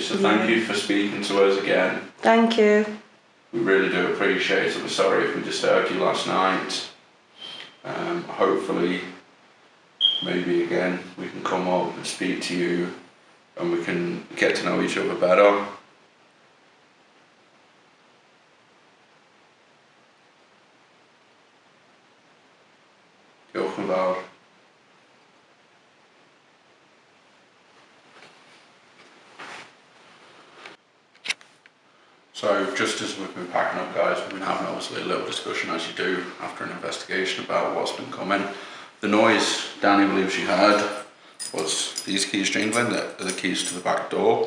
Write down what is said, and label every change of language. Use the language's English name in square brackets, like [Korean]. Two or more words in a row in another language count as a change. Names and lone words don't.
[English] So thank you for speaking to us again. Thank you. We really do appreciate it. We're sorry if we disturbed you last night. Hopefully, maybe again, we can come up and speak to you and we can get to know each other better. [Welsh] Diolch yn fawr. [English] So just as we've been packing up, guys, we've been having obviously a little discussion, as you do after an investigation, about what's been coming. The noise Dany believes she heard was these keys jingling, the keys to the back door.